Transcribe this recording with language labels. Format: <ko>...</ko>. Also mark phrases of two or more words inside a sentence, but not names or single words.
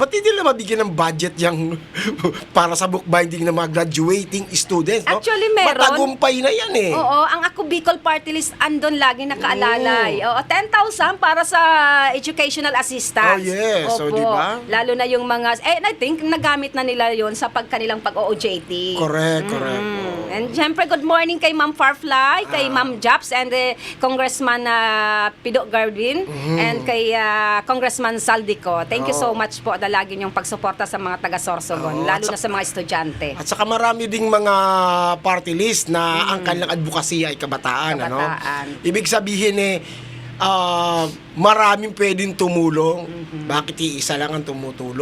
<tl>Ba't hindi lang mabigyan ng budget yung para sa bookbinding ng mga</tl> <en>graduating students, Actually, meron.</en> <tl>Matagumpay na yan Oo, ang Ako Bicol Party List andon lagi nakaalalay. 10,000 para sa</tl> <en>educational assistance. Oh, yes. So, di ba?</en> <tl>Lalo na yung mga,</tl> <en>I think,</en> <tl>nagamit na nila yon sa kanilang pag-OJT.</tl> <en>Correct. And syempre, good morning kay Ma'am Farfly, kay Ma'am Japs, and Congressman Pido Garvin, and kay Congressman Saldico. Thank you so much</en> <tl>po na lagi niyong pagsuporta sa mga taga Sorsogon, Oo, lalo at na sa mga estudyante. At saka marami ding mga party list na ang kanilang advokasya ay kabataan. Kabataan. Ano? Ibig sabihin maraming pwedeng tumulong. Bakit iisa lang ang tumutulong?</tl>